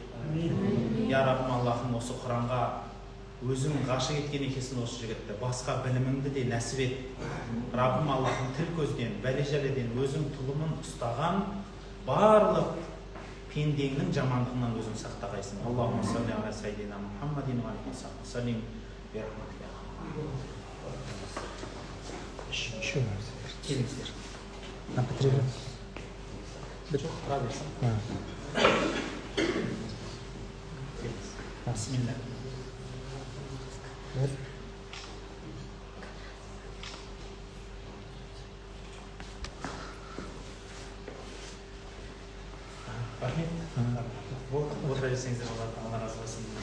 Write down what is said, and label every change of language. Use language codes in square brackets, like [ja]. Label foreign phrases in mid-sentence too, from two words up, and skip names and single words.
[kk] Я Раббим Аллахым, осы Құранға өзің ғашық еткен екенсің осы жігітті, басқа біліміңді де нәсіп ет. Раббим Аллахым, тіл көзден, бәле-жәледен өзің тұлымын ұстаған барлық пендеңнің жамандығынан өзің сақтағайсың. [ar] اللهم صل على سيدنا محمد وعليه سلم. [ru] Еще раз. [kk] Келіңіздер. [ru] На потребу. [kk] Жоқ, тұра берсін. Бисмилля. Отыра берсеңіздер болады, Алла разы болсын.